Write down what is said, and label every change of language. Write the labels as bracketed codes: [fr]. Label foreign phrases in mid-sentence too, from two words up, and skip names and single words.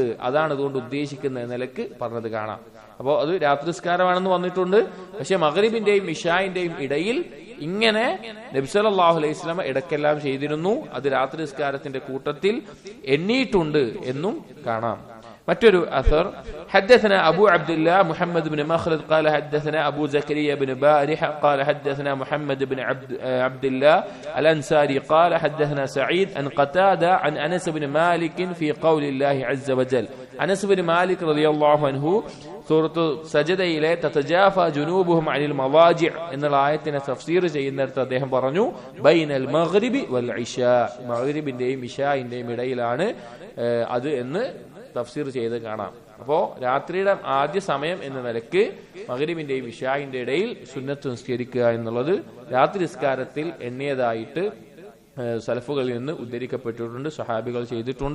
[ml] അതാണ് അതുകൊണ്ട് ഉദ്ദേശിക്കുന്ന നിലക്ക് പറഞ്ഞത് കാണാം. അപ്പോൾ അത് രാത്രി നിസ്കാരമാണെന്ന് വന്നിട്ടുണ്ട്. പക്ഷെ മഗ്രിബിന്റെയും ഇശാഇന്റെയും ഇടയിൽ ഇങ്ങനെ നബി [ar] صلى الله عليه وسلم [ml] ഇടയ്ക്കെല്ലാം ചെയ്തിരുന്നു. അത് രാത്രി നിസ്കാരത്തിന്റെ കൂട്ടത്തിൽ എണ്ണിയിട്ടുണ്ട് എന്നും കാണാം. [ar] متر أثر حدثنا أبو عبد الله محمد بن مخلد قال حدثنا أبو زكريا بن بارح قال حدثنا محمد بن عبد الله الأنصاري قال حدثنا سعيد عن قتادة عن أنس بن مالك في قول الله عز وجل. أنس بن مالك رضي الله عنه [ml] സൂറത്ത് സജദയിലെ [ar] تتجافى جنوبهم عن المضاجع [ml] എന്നുള്ള ആയത്തിനെ തഫ്സീർ ചെയ്യുന്നിടത്ത് അദ്ദേഹം പറഞ്ഞു [ar] بين المغرب والعشاء, [ml] മഗ്രിബിന്റെയും ഇശാഇന്റെയും ഇടയിലാണ് അത് എന്ന് തഫ്സീർ ചെയ്ത് കാണാം. അപ്പോൾ രാത്രിയുടെ ആദ്യ സമയം എന്ന നിലയ്ക്ക് മഗ്രിബിന്റെയും ഇശാഇന്റെ ഇടയിൽ സുന്നത്ത് നിസ്കരിക്കുക എന്നുള്ളത് രാത്രി നിസ്കാരത്തിൽ എണ്ണിയതായിട്ട് സലഫുകളിൽ നിന്ന് ഉദ്ധരിക്കപ്പെട്ടിട്ടുണ്ട്, സഹാബികൾ ചെയ്തിട്ടുണ്ട്.